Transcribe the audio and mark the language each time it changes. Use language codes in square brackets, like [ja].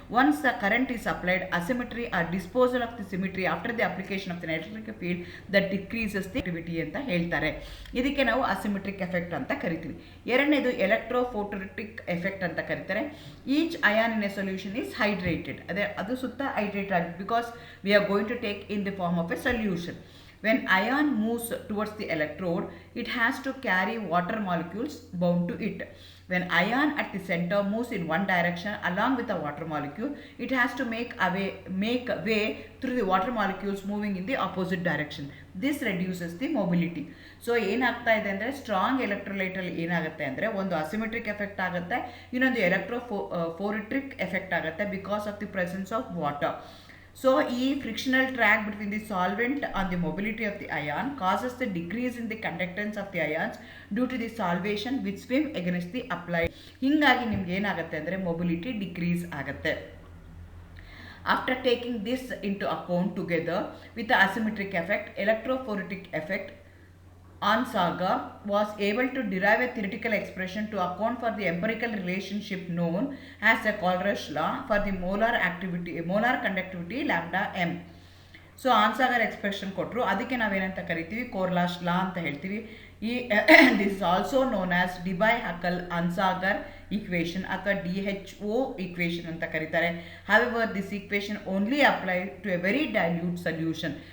[en] once the current is applied, asymmetry or disposal of the symmetry after the application of the electric field that decreases the activity [kn] ಅಂತ ಹೇಳ್ತಾರೆ. ಇದಕ್ಕೆ ನಾವು asymmetric effect ಅಂತ ಕರಿತೀವಿ. ಎರಡನೇದು ಎಲೆಕ್ಟ್ರೋಫೋಟೋಲಿಟಿಕ್ effect ಅಂತ ಕರೀತಾರೆ. [en] Each ion in a solution is hydrated. [kn] ಅದು ಸುತ್ತ ಹೈಡ್ರೇಟ್ ಆಗಿದೆ [en] Because we are going to take in the form of a solution. When ion moves towards the electrode, it has to carry water molecules bound to it. When ion at the center moves in one direction along with the water molecule, it has to make way through the water molecules moving in the opposite direction. This reduces the mobility. [kn] So ಏನಾಗ್ತಾ ಇದೆ ಅಂದರೆ strong ಎಲೆಕ್ಟ್ರೋಲೈಟಲ್ಲಿ ಏನಾಗುತ್ತೆ ಅಂದರೆ ಒಂದು asymmetric effect ಆಗುತ್ತೆ, ಇನ್ನೊಂದು ಎಲೆಕ್ಟ್ರೋಫೋರಿಟ್ರಿಕ್ effect ಆಗುತ್ತೆ [en] Because of the presence of water. So, frictional drag between the solvent on the mobility of the ion causes the decrease in the conductance of the ions due to the solvation which swim against the applied. [kn] ಹಿಂಗಾಗಿ ನಿಮ್ಗೆ ಏನಾಗುತ್ತೆ ಅಂದರೆ mobility decrease ಆಗುತ್ತೆ. [en] After taking this into account together with the asymmetric effect, electrophoretic effect, Onsager was able to derive a theoretical expression to account for the empirical relationship known as the KOHLRAUSCH law for the molar conductivity lambda m. [kn] So ಆನ್ಸಾಗರ್ expression ಕೊಟ್ಟರು, ಅದಕ್ಕೆ ನಾವೇನಂತ ಕರಿತೀವಿ, ಕೋರ್ಲಾಶ್ ಲಾ ಅಂತ ಹೇಳ್ತೀವಿ. [en] this is also known as Debye Huckel Onsager equation [kn] ಅಥವಾ DHO equation ಅಂತ ಕರೀತಾರೆ. [en] However, this equation only applies to a very dilute solution.